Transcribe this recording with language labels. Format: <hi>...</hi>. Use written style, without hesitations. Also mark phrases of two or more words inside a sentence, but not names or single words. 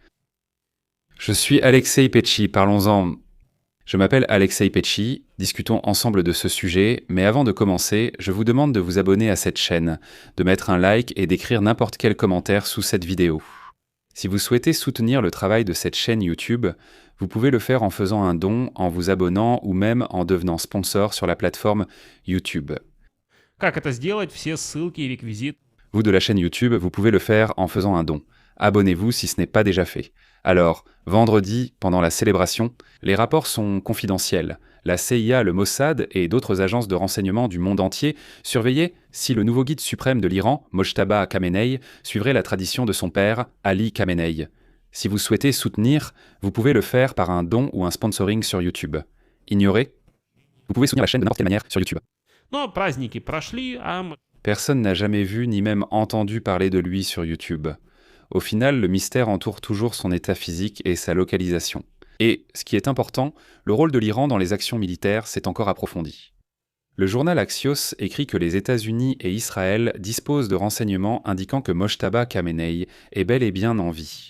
<fr>Je suis Alexei Petchi, parlons-en. Je m'appelle Alexei Petchi, discutons ensemble de ce sujet, mais avant de commencer, je vous demande de vous abonner à cette chaîne, de mettre un like et d'écrire n'importe quel commentaire sous cette vidéo. Si vous souhaitez soutenir le travail de cette chaîne YouTube, vous pouvez le faire en faisant un don, en vous abonnant ou même en devenant sponsor sur la plateforme YouTube.</fr> <ru>Как это сделать? Все ссылки и реквизиты.</ru> <fr>Vous de la chaîne YouTube, vous pouvez le faire en faisant un don. Abonnez-vous si ce n'est pas déjà fait. Alors, vendredi, pendant la célébration, les rapports sont confidentiels. La CIA, le Mossad et d'autres agences de renseignement du monde entier surveillaient si le nouveau guide suprême de l'Iran, Mojtaba Khamenei, suivrait la tradition de son père, Ali Khamenei. Si vous souhaitez soutenir, vous pouvez le faire par un don ou un sponsoring sur YouTube. Ignorez? Vous pouvez soutenir la chaîne de n'importe quelle manière sur YouTube.</fr> <ru>Но праздники прошли,</ru> <fr>Personne n'a jamais vu ni même entendu parler de lui sur YouTube. Au final, le mystère entoure toujours son état physique et sa localisation. Et, ce qui est important, le rôle de l'Iran dans les actions militaires s'est encore approfondi. Le journal Axios écrit que les États-Unis et Israël disposent de renseignements indiquant que Mojtaba Khamenei est bel et bien en vie.</fr>